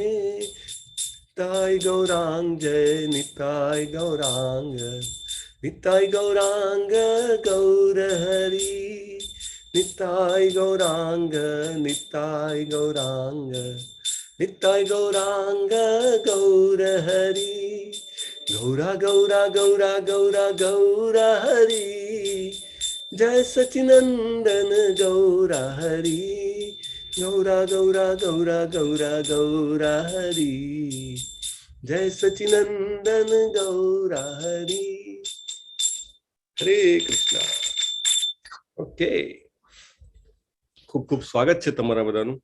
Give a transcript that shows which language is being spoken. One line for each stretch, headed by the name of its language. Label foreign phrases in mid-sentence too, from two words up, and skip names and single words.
Gujarati: Nitai Gaurang Jai Nitai Gaurang Gaura Hari, Nitai Gaurang Gaura Hari, Gaura Gaura Gaura Gaura Gaura Hari, જય સચિનંદન ગૌરા હરી, ગૌરા ગૌરા ગૌરા ગૌરા ગૌરા હરી, જય સચિનંદન ગૌરા હરી. હરે કૃષ્ણ. ઓકે, ખૂબ ખૂબ સ્વાગત છે તમારા બધાનું.